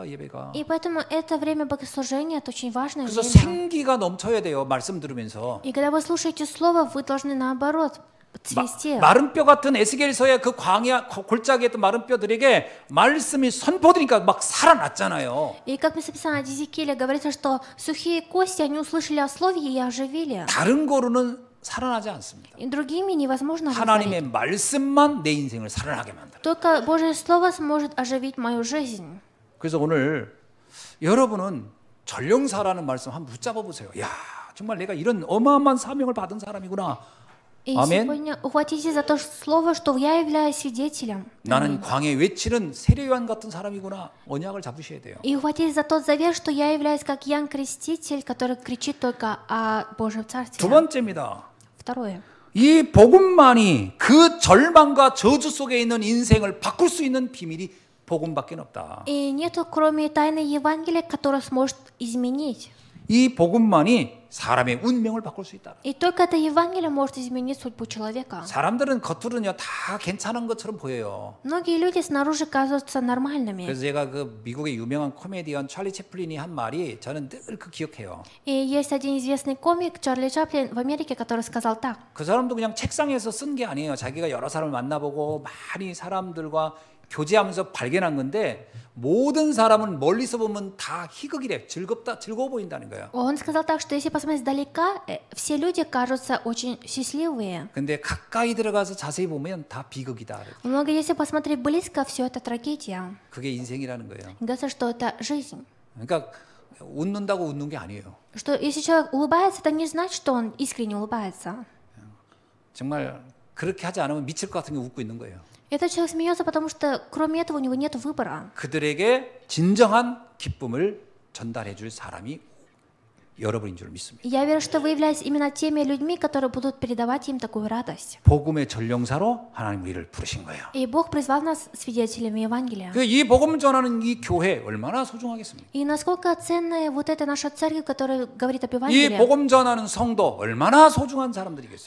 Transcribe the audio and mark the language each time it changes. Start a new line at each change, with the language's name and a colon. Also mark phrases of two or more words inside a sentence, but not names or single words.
Korean: 예배가.
Russian: И поэтому это время богослужения, это очень важное
Korean: 그래서
Russian: время.
Korean: 생기가 넘쳐야 돼요. 말씀 들으면서.
Russian: И когда вы слушаете Слово, вы должны наоборот цвести.
Korean: 마른 뼈 같은 에스겔서의 그 광야 골짜기에 있던 마른 뼈들에게 말씀이 선포되니까 막 살아났잖아요.
Russian: И как написано о Иезекииле, говорится, что сухие кости, они услышали о Слове и оживили.
Korean: 다른 거로는 살아나지 않습니다.
Russian: И другими невозможно
Korean: 하나님의
Russian: оживить.
Korean: 말씀만 내 인생을 살아나게 만들어요.
Russian: Только Божье Слово сможет оживить мою жизнь.
Korean: 그래서 오늘 여러분은 전령사라는 말씀 한번 붙잡아 보세요. 야, 정말 내가 이런 어마어마한 사명을 받은 사람이구나.
Russian: И
Korean: 아멘.
Russian: сегодня ухватитесь за то слово, что я являюсь свидетелем.
Korean: 나는 광야에 외치는 세례요한 같은 사람이구나. 언약을 잡으셔야 돼요.
Russian: И ухватитесь за тот завет, что я являюсь как Иоанн Креститель, который кричит только о Божьем Царстве.
Korean: 두 번째입니다.
Russian: Второе.
Korean: 이 복음만이 그 절망과 저주 속에 있는 인생을 바꿀 수 있는 비밀이 복음밖에 없다.
Russian: И нету, кроме тайны Евангелия, которая сможет изменить.
Korean: 이 복음만이 사람의 운명을 바꿀 수 있다.
Russian: И только это Евангелие может изменить судьбу человека.
Korean: 사람들은 겉으로는요 다 괜찮은 것처럼 보여요.
Russian: Многие люди снаружи кажутся нормальными.
Korean: 그래서 제가 그 미국의 유명한 코미디언 찰리 채플린이 한 말이 저는 늘 그 기억해요.
Russian: И есть один известный комик, Чарли Чаплин, в Америке, который сказал так.
Korean: 그 사람도 그냥 책상에서 쓴 게 아니에요. 자기가 여러 사람을 만나보고 많이 사람들과 교제하면서 발견한 건데 모든 사람은 멀리서 보면 다 희극이래. 즐거워 보인다는 거예요.
Russian: Он сказал так, что если посмотреть издалека, все люди кажутся очень счастливые.
Korean: 근데 가까이 들어가서 자세히 보면 다 비극이다.
Russian: Но если посмотреть близко, все это трагедия.
Korean: 그게 인생이라는 거예요.
Russian: Говорится, что это жизнь.
Korean: 그러니까 웃는다고 웃는 게 아니에요.
Russian: Что если человек улыбается, это не значит, что он искренне улыбается.
Korean: 정말 그렇게 하지 않으면 미칠 것 같은 게 웃고 있는 거예요.
Russian: Этот человек смеется, потому что кроме этого у него нет выбора.
Korean: 그들에게 진정한 기쁨을 전달해 줄 사람이 여러분인 줄 믿습니다.
Russian: Я верю, что вы являетесь именно теми людьми, которые будут передавать им такую радость.
Korean: 복음의 전령사로 하나님 우리를 부르신 거예요.
Russian: И Бог призвал нас свидетелями Евангелия.
Korean: 이 복음 전하는 이 교회 얼마나 소중하겠습니까?
Russian: И насколько ценная вот эта наша церковь, которая говорит об
Korean: 이
Russian: Евангелии.
Korean: 복음 전하는 성도 얼마나 소중한 사람들이겠어요?